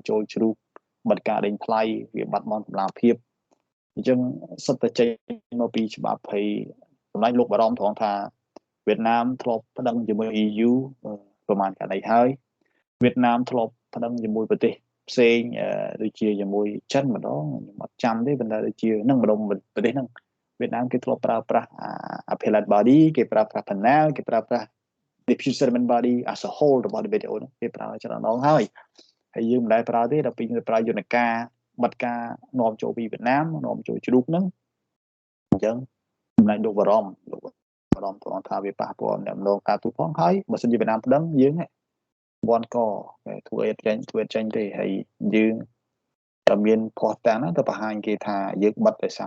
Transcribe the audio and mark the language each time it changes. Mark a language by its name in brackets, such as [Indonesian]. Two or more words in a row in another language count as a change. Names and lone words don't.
[Khmer] ចូលជ្រូកបិទការដេញថ្លៃវាបាត់បង់តម្លាភាពអញ្ចឹងសុទ្ធតែចេញមកពីច្បាប់ហើយសម្ដេចលោកបារម្ភត្រង់ថាវៀតណាមធ្លាប់ប្តឹងជាមួយ EU ប្រហែលកាលនេះហើយវៀតណាមធ្លាប់ប្តឹងជាមួយប្រទេសផ្សេងដូចជាជាមួយចិនម្ដងខ្ញុំអត់ចាំទេ ប៉ុន្តែដូចជានឹងម្ដងប្រទេសហ្នឹងវៀតណាមគេធ្លាប់ប្រើប្រាស់ [English] appellate body [Khmer] គេប្រើប្រាស់ panel គេប្រើប្រាស់ [English] dispute settlement body as a whole [Khmer] របស់ WTO ហ្នឹងគេប្រើច្រើនដងហើយយើងមិនដែលប្រើទេដល់ ពេលប្រើយន្តការបិទការនាំចូលពីវៀតណាមនាំចូលជ្រូកហ្នឹងអញ្ចឹងសម្ដេចលោកបារម្ភត្រង់ថាវាប៉ះពាល់ដំណើរការទូផងហើយបើ សិនជាវៀតណាមប្តឹងយើងបនកធ្វើអីចេញទេហើយយើងតែមានភ័ស្តុតាងទៅបង្ហាញគេថាយើងបិទដោយសារ